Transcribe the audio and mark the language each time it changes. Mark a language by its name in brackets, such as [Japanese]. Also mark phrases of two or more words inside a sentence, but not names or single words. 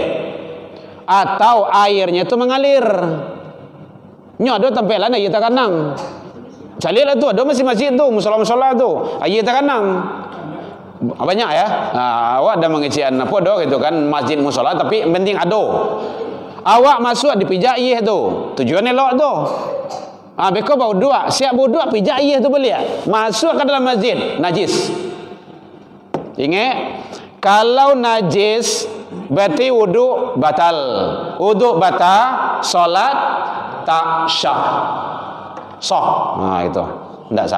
[Indonesian] Atau airnya itu mengalir. Nyo ada tempat lain air tak kanang. [Minangkabau] Cari lah tu, ada masjid tu, musola-musola tu, air tak kanang. [Indonesian] Banyak ya. [Minangkabau] Awak ada mengecian apa doh gitu kan, masjid musola tapi penting ada. Awak masuk dipijak air tu, tujuannya elok tu. Beko bau dua, siap bau dua pijak air tu balik, masuk ke dalam masjid, najis. [Indonesian] Ingat, kalau najis berarti wudu batal. Wudu batal, solat tak sah. Sah. Nah itu, tidak sah.